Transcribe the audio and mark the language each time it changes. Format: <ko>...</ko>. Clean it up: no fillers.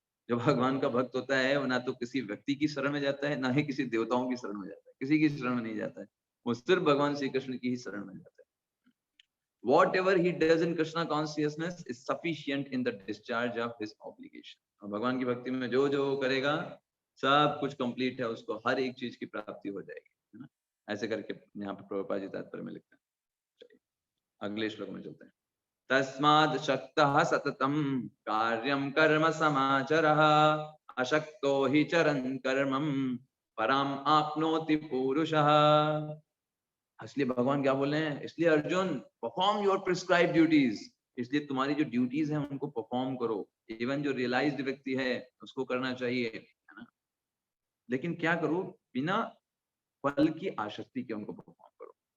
<hi>जो भगवान का भक्त होता है वो ना तो किसी व्यक्ति की शरण में जाता है, ना ही किसी देवताओं की शरण में जाता है, किसी की शरण में नहीं जाता है। वो सिर्फ भगवान श्री कृष्ण की ही शरण में जाता है।</hi> <en>Whatever he does in Krishna consciousness is sufficient in the discharge of his obligation.</en> <hi>और भगवान की भक्ति में जो जो करेगा सब कुछ कंप्लीट है, उसको हर एक चीज की प्राप्ति हो जाएगी, है ना। ऐसे करके यहाँ पे प्रभुपाद जी तात्पर्य में लिखते हैं। अगले श्लोक में चलते हैं।</hi> <sa>तस्माद् शक्तः सततं कार्यं कर्म समाचरः अशक्तो हि चरन् कर्मं पराम आपनोति पुरुषः।</sa> <hi>इसलिए भगवान क्या बोल रहे हैं? इसलिए Arjun,</hi> <en>Perform your prescribe duties.</en> <hi>इसलिए तुम्हारी जो ड्यूटीज हैं उनको परफॉर्म करो। इवन जो रियलाइज्ड व्यक्ति है उसको करना चाहिए, है ना। लेकिन क्या करो? बिना फल की आसक्ति के उनको परफॉर्म करो।</hi>